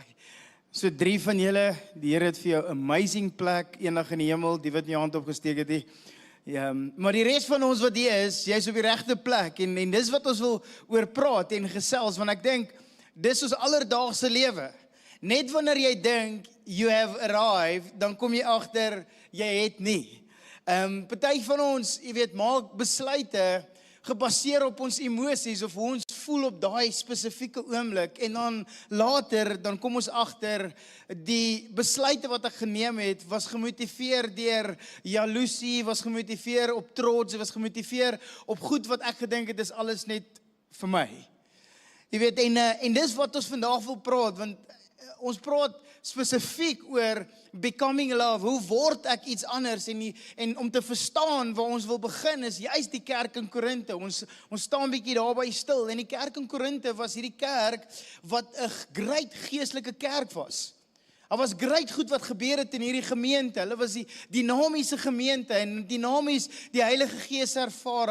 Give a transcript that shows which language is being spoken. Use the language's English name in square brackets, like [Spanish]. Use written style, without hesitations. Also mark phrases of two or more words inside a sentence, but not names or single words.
[Afrikaans] So 3 van julle, die Here het vir jou 'n amazing plek eendag in die hemel, die wat nie hand opgesteek het nie. Ja, maar die res van ons wat hier is, jy's op die regte plek en dis wat ons wil oor praat en gesels, want ek dink dis ons alledaagse lewe. Net wanneer jy dink [English] you have arrived, [Afrikaans] dan kom jy agter jy het nie. Party van ons, jy weet, maak besluite gebaseer op ons emosies of hoe ons voel op daai spesifieke oomblik en dan later dan kom ons agter die besluite wat ek geneem het was gemotiveer deur jaloesie, was gemotiveer op trots, was gemotiveer op goed wat ek gedink het is alles net vir my. Jy weet, en dis wat ons vandag wil praat, want ons praat spesifiek oor [English] becoming love. [Afrikaans] Hoe word ek iets anders? En om te verstaan waar ons wil begin is juist die kerk in Korinte. Ons staan bietjie daarby stil. En die kerk in Korinte was hierdie kerk wat 'n groot geestelike kerk was. Daar was groot goed wat gebeur het in hierdie gemeente. Hulle was die dinamiese gemeente en dinamies die Heilige Gees ervaar.